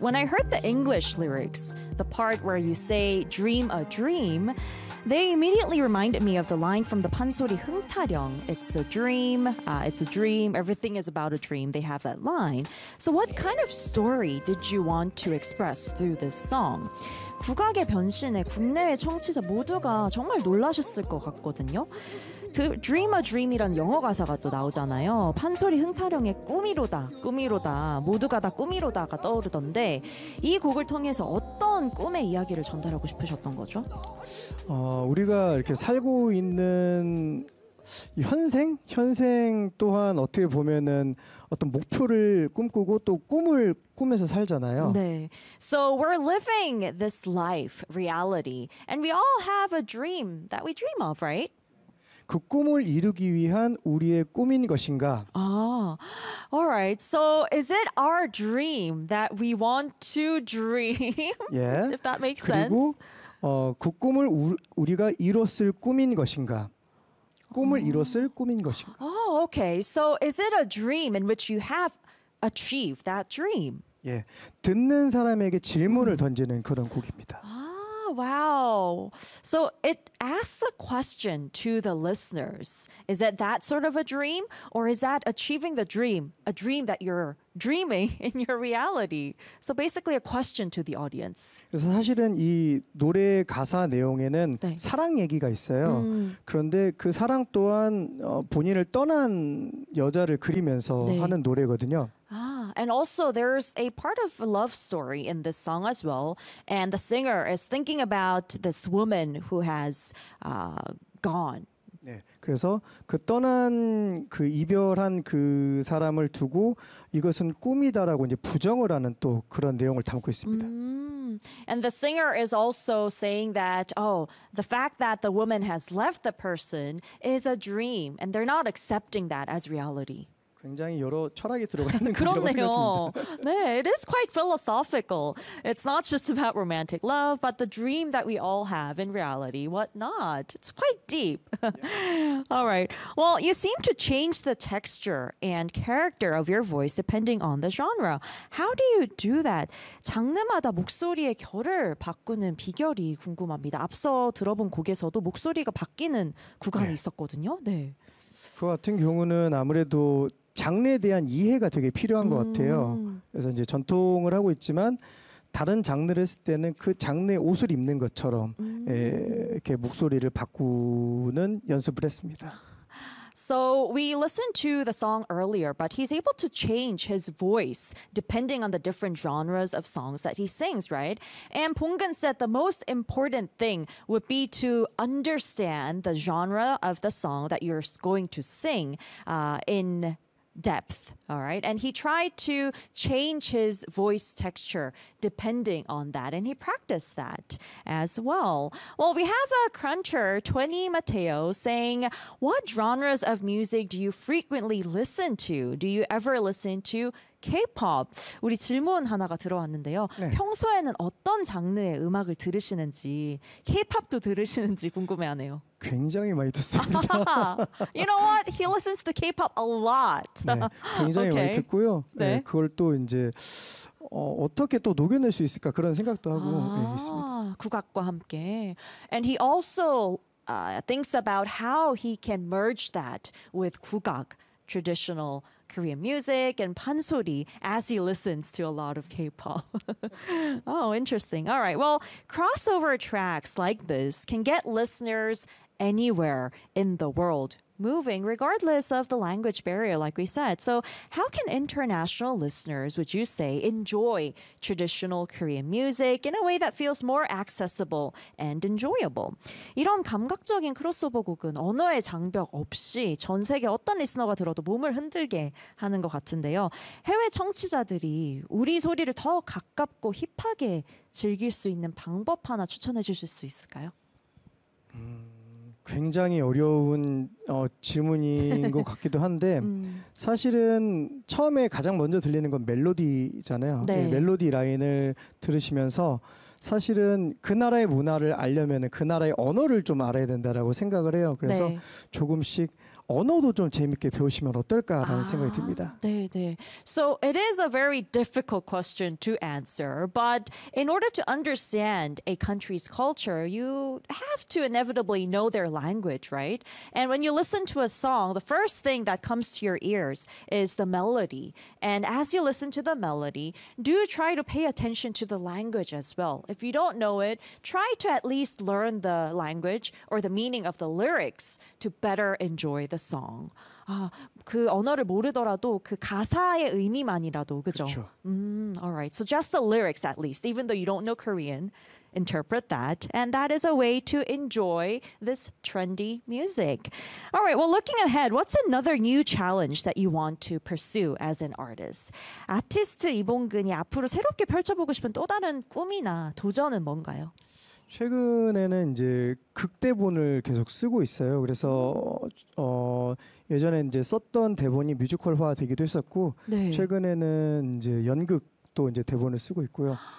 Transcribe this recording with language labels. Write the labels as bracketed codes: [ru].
[en] When I heard the English lyrics, the part where you say dream a dream, they immediately reminded me of the line from the 판소리 흥타령. It's a dream, it's a dream, everything is about a dream. They have that line. So what kind of story did you want to express through this song? [ko] 국악의 변신에 국내외 청취자 모두가 정말 놀라셨을 것 같거든요. [en] Dream a dream [ko] 이라는 영어 가사가 또 나오잖아요. 판소리 흥타령의 꾸미로다, 꾸미로다, 모두가 다 꾸미로다가 떠오르던데 이 곡을 통해서 어떤 꿈의 이야기를 전달하고 싶으셨던 거죠? 우리가 이렇게 살고 있는 현생? 현생 또한 어떻게 보면은 어떤 목표를 꿈꾸고 또 꿈을 꾸면서 살잖아요. [en] 네. So we're living this life, reality. And we all have a dream that we dream of, right? [ko] 그 꿈을 이루기 위한 우리의 꿈인 것인가? [en] All right. So is it our dream that we want to dream? Yeah. If that makes [ko] 그리고, [en] sense. [ko] 그리고 그 꿈을 우리가 이뤘을 꿈인 것인가? 꿈을 이뤘을 꿈인 것인가? [en] Oh, okay. So is it a dream in which you have achieved that dream? [ko] 예, 듣는 사람에게 질문을 던지는 그런 곡입니다. [en] Wow. So it asks a question to the listeners. Is it that sort of a dream? Or is that achieving the dream, a dream that you're dreaming in your reality? So basically a question to the audience. [ko] 그래서 사실은 이 노래 가사 내용에는 네. 사랑 얘기가 있어요. 그런데 그 사랑 또한 본인을 떠난 여자를 그리면서 네. 하는 노래거든요. [en] And also, there's a part of a love story in this song as well. And the singer is thinking about this woman who has gone. [ko] 네, 그래서 그 떠난 그 이별한 그 사람을 두고 이것은 꿈이다라고 이제 부정을 하는 또 그런 내용을 담고 있습니다. [en] And the singer is also saying that, oh, the fact that the woman has left the person is a dream. And they're not accepting that as reality. [ko] 굉장히 여러 철학이 들어가 있는 그런 내용입니다. [en] 네, it is quite philosophical. It's not just about romantic love, but the dream that we all have in reality, what not? It's quite deep. Yeah. All right. Well, you seem to change the texture and character of your voice depending on the genre. How do you do that? [ko] 장르마다 목소리의 결을 바꾸는 비결이 궁금합니다. 앞서 들어본 곡에서도 목소리가 바뀌는 구간이 네. 있었거든요. 네. 그 같은 경우는 아무래도 장르에 대한 이해가 되게 필요한 것 같아요. 그래서 이제 전통을 하고 있지만 다른 장르를 했을 때는 그 장르의 옷을 입는 것처럼 이렇게 목소리를 바꾸는 연습을 했습니다. [en] So we listened to the song earlier, but he's able to change his voice depending on the different genres of songs that he sings, right? And Bonggun said the most important thing would be to understand the genre of the song that you're going to sing in depth, all right? And he tried to change his voice texture depending on that, and he practiced that as well. Well, we have a cruncher, 20 Mateo, saying, what genres of music do you frequently listen to? Do you ever listen to K-pop? [ko] 우리 질문 하나가 들어왔는데요. 네. 평소에는 어떤 장르의 음악을 들으시는지, K-pop도 들으시는지 궁금해하네요. 굉장히 많이 듣습니다. [en] You know what? He listens to K-pop a lot. [ko] 네, 굉장히 okay. 많이 듣고요. 네. 네, 그걸 또 이제 어떻게 또 녹여낼 수 있을까 그런 생각도 하고 네, 있습니다. 국악과 함께. [en] And he also thinks about how he can merge that with 국악, traditional Korean music and 판소리 as he listens to a lot of K-pop. Oh, interesting. All right. Well, crossover tracks like this can get listeners anywhere in the world moving regardless of the language barrier, like we said. So how can international listeners, would you say, enjoy traditional Korean music in a way that feels more accessible and enjoyable? [ko] 이런 감각적인 크로스오버 곡은 언어의 장벽 없이 전 세계 어떤 리스너가 들어도 몸을 흔들게 하는 것 같은데요. 해외 청취자들이 우리 소리를 더 가깝고 힙하게 즐길 수 있는 방법 하나 추천해 주실 수 있을까요? 굉장히 어려운 질문인 것 같기도 한데 사실은 처음에 가장 먼저 들리는 건 멜로디잖아요. 네. 멜로디 라인을 들으시면서 사실은 그 나라의 문화를 알려면 그 나라의 언어를 좀 알아야 된다라고 생각을 해요. 그래서 네. 조금씩 언어도 좀 재밌게 배우시면 어떨까라는 아, 생각이 듭니다. 네, 네. [en] So it is a very difficult question to answer, but in order to understand a country's culture, you have to inevitably know their language, right? And when you listen to a song, the first thing that comes to your ears is the melody. And as you listen to the melody, do try to pay attention to the language as well. If you don't know it, try to at least learn the language or the meaning of the lyrics to better enjoy the song. [ko] 아, 그 언어를 모르더라도 그 가사의 의미만이라도 그죠? 그렇죠. [en] Alright, so just the lyrics at least, even though you don't know Korean, interpret that, and that is a way to enjoy this trendy music. Alright, well, looking ahead, what's another new challenge that you want to pursue as an artist? [ko] 아티스트 이봉근이 앞으로 새롭게 펼쳐보고 싶은 또 다른 꿈이나 도전은 뭔가요? 최근에는 이제 극대본을 계속 쓰고 있어요. 그래서 예전에 이제 썼던 대본이 뮤지컬화 되기도 했었고 네. 최근에는 이제 연극도 이제 대본을 쓰고 있고요.